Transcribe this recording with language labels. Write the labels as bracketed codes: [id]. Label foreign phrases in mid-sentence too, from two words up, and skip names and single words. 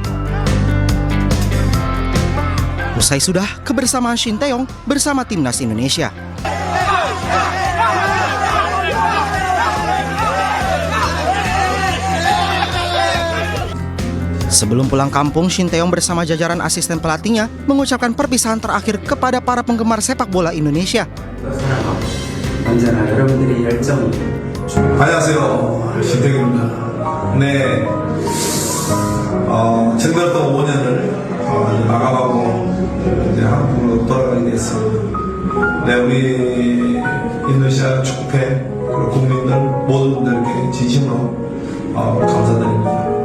[id] Usai sudah kebersamaan Shin Tae-yong bersama Timnas Indonesia. Sebelum pulang kampung, Shin Tae-yong bersama jajaran asisten pelatihnya mengucapkan perpisahan terakhir kepada para penggemar sepak bola Indonesia. [ko] 안녕하세요, 신태규입니다. 네, 정말 또 5년을 마감하고 이제 한국으로 돌아가게 됐습니다. 네, 우리 인도네시아 축구팬 그리고 국민들 모든 분들께 진심으로 감사드립니다.